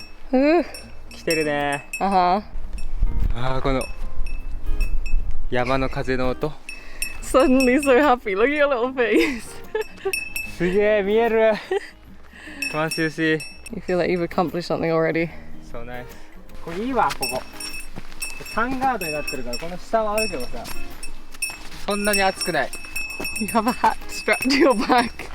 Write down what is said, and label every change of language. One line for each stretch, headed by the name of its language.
Japanese: 来てるね。
English: Uh-huh.
Japanese: ああ、この山の風の音。
English: Suddenly so happy. Look at your little face.
Japanese: すげえ見える。
English: Once you see. You feel like you've accomplished something already. So nice.
Japanese: これいいわ、ここ。サンガードになってるから、この下はあるけどさ、そんなに暑くない。
English: You have a hat strapped to your back.